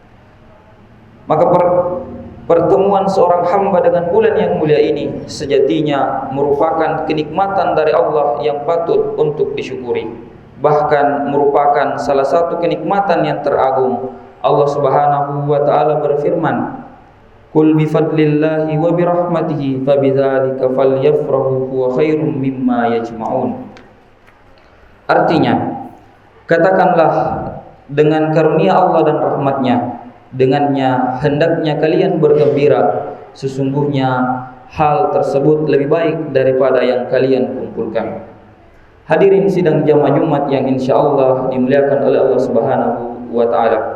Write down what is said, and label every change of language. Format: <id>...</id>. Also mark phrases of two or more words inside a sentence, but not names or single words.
<id>Maka pertemuan seorang hamba dengan bulan yang mulia ini sejatinya merupakan kenikmatan dari Allah yang patut untuk disyukuri. Bahkan merupakan salah satu kenikmatan yang teragung.</id> <ar>الله سبحانه وتعالى</ar> <id>berfirman,</id> <ar>"قل بفضل الله وبرحمته فبذلك فليفرحوا هو خير مما يجمعون."</ar> <id>Artinya, katakanlah dengan karunia Allah dan rahmatnya, dengannya hendaknya kalian bergembira. Sesungguhnya hal tersebut lebih baik daripada yang kalian kumpulkan. Hadirin sidang jamaah Jumat yang insyaallah dimuliakan oleh</id> <ar>الله سبحانه وتعالى.</ar>